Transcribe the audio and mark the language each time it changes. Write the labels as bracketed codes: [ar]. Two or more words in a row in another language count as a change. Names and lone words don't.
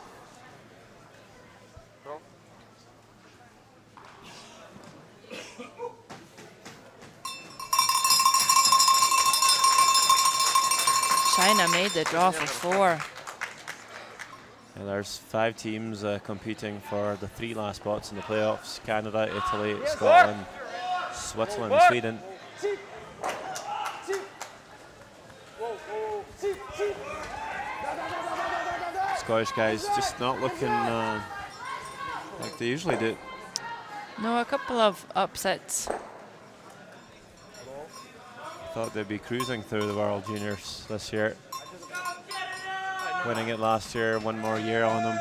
[en] China made the draw for 4. And there's 5 teams competing for the 3 last spots in the playoffs: Canada, Italy, Scotland, Switzerland, and Sweden. Тип. Тип. Воу. Тип. [ru] Да. [en] Scottish guys just not looking like they usually do. No, a couple of upsets. Thought they'd be cruising through the World Juniors this year. Winning it last year, 1 more year on them.